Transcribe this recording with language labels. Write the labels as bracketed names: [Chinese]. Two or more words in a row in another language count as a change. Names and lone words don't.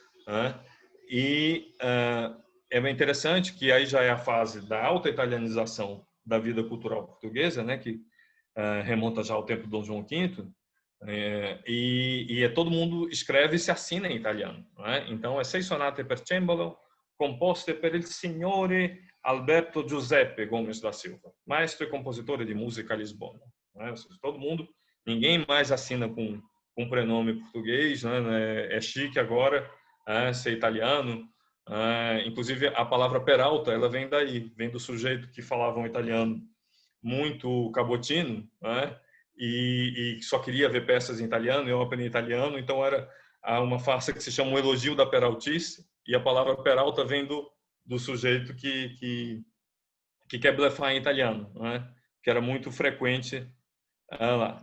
[Portuguese] E é bem interessante que aí já é a fase da alta italianização da vida cultural portuguesa, né, que remonta já ao tempo de Dom João V, todo mundo escreve e se assina em italiano. Então, é 6 sonate per cembalo, composte per il signore Alberto Giuseppe Gomes da Silva, maestro e compositor de música Lisbona. Todo mundo, ninguém mais assina com prenome português, né? É chique agora ser italiano. Inclusive, a palavra Peralta, ela vem daí, vem do sujeito que falava um italiano muito cabotino, e só queria ver peças em italiano e ópera em italiano, então era uma farsa que se chama um elogio da peraltice, e a palavra Peralta vem do sujeito que quer blefar em italiano, que era muito frequente lá.